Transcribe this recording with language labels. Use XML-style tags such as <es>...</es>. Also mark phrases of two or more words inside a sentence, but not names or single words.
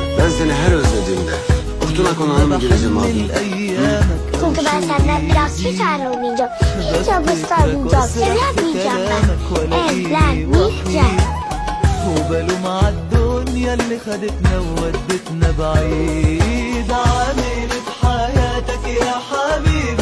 <tr>Ben seni her özlediğimde Kurtuna Konağı'na mı geleceğim abi? Çünkü ben senden biraz hiç ayrılmayacağım. Hiç hapiste arayacağım. Evlenmeyeceğim ben. Evlenmeyeceğim.</tr> <ar>وباله مع الدنيا اللي خدتنا وودتنا بعيد. عامل في حياتك يا حبيبي</ar>